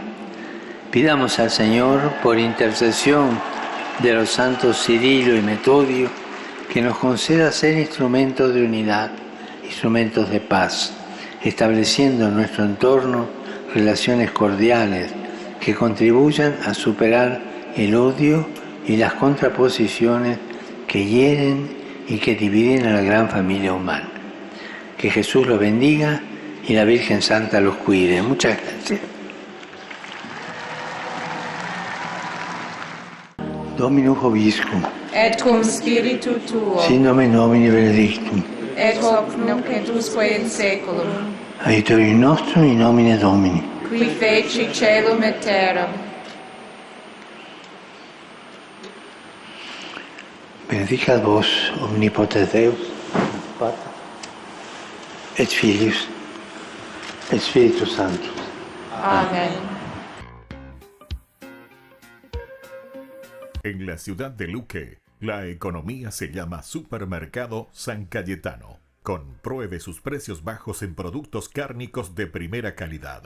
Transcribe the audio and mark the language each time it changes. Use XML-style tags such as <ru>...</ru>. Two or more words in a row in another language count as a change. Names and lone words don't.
<es>Pidamos al Señor, por intercesión de los santos Cirilo y Metodio, que nos conceda ser instrumentos de unidad, instrumentos de paz, estableciendo en nuestro entorno relaciones cordiales que contribuyan a superar el odio y las contraposiciones que hieren y que dividen a la gran familia humana. Que Jesús los bendiga y la Virgen Santa los cuide. Muchas gracias.</es> <la>Dominus Vobiscum. Et cum spiritu tuo. Sin nomen Domini benedictum. Et hoc nunc et usque in saeculum. Aiutorium nostrum in nomine Domini. Qui feci caelum et terram. Benedicat vos omnipotens Deus, Pater, et Filius, et Spiritus Sanctus. Amen.</la> <es>En la ciudad de Luque, la economía se llama Supermercado San Cayetano. Compruebe sus precios bajos en productos cárnicos de primera calidad.</es>